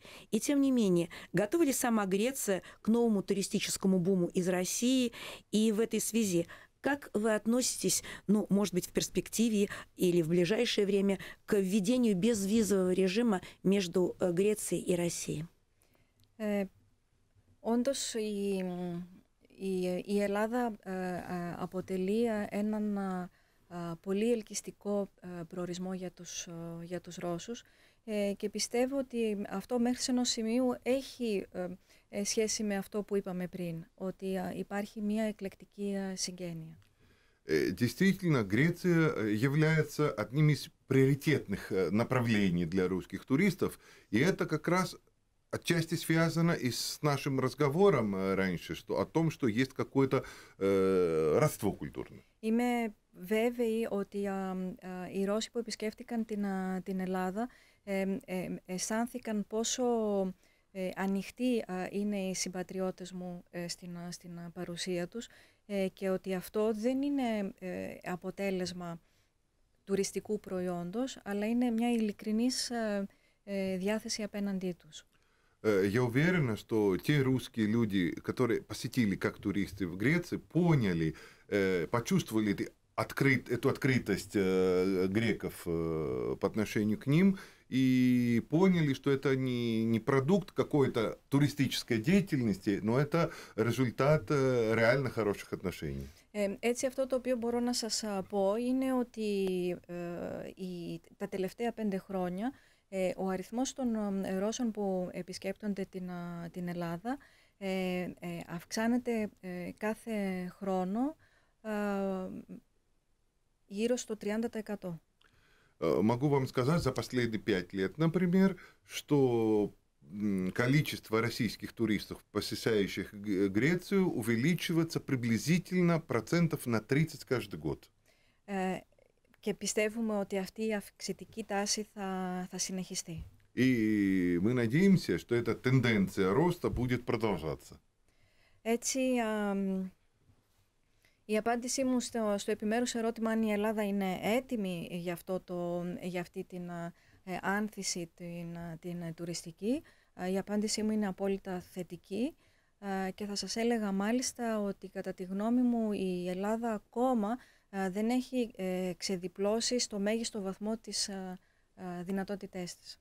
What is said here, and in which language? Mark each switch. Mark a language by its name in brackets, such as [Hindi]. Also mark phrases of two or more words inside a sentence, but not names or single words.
[Russian] И тем не менее, готова ли сама Греция к новому туристическому буму из России? И в этой связи как вы относитесь, может быть, в перспективе или в ближайшее время к введению безвизового режима между Грецией и Россией? [Greek] Όντως, η Ελλάδα αποτελεί έναν πολύ ελκυστικό προορισμό για τους Ρώσους και πιστεύω ότι αυτό μέχρι σε ενός σημείου έχει σχέση με αυτό που είπαμε πριν, ότι υπάρχει μια εκλεκτική συγγένεια. [Russian] Действительно, Греция является одним из приоритетных направлений для русских туристов, и это как раз отчасти связано и с нашим разговором раньше, о том, что есть какое-то родство культурное. [Greek] Είμαι βέβαιη ότι οι Ρώσοι που επισκέφτηκαν την Ελλάδα αισθάνθηκαν πόσο ανοιχτοί είναι οι συμπατριώτες μου στην παρουσία τους και ότι αυτό δεν είναι αποτέλεσμα τουριστικού προϊόντος, αλλά είναι μια ειλικρινής διάθεση απέναντί τους. [Russian] Я уверена, что те русские люди, которые посетили как туристы в Греции, поняли, почувствовали эту открытость греков по отношению к ним и поняли, что это не продукт какой-то туристической деятельности, но это результат реально хороших отношений. [Greek] Έτσι, αυτό το οποίο μπορώ να σας πω είναι ότι τα τελευταία 5 χρόνια ο αριθμός των Ρώσων που επισκέπτονται την Ελλάδα αυξάνεται κάθε χρόνο γύρω στο 30%. [Russian] Могу вам сказать, за последние 5 лет, например, что количество российских туристов, посещающих Грецию, увеличивается приблизительно процентов на 30 каждый год. [Greek] Και πιστεύουμε ότι αυτή η αυξητική τάση θα συνεχιστεί. [Russian] И мы надеемся, что эта тенденция роста будет продолжаться. [Greek] Έτσι, η απάντησή μου στο επιμέρους ερώτημα αν η Ελλάδα είναι έτοιμη για αυτή την άνθηση την τουριστική Η απάντησή μου είναι απόλυτα θετική και θα σας έλεγα μάλιστα ότι κατά τη γνώμη μου η Ελλάδα ακόμα δεν έχει ξεδιπλώσει στο μέγιστο βαθμό τις δυνατότητές της.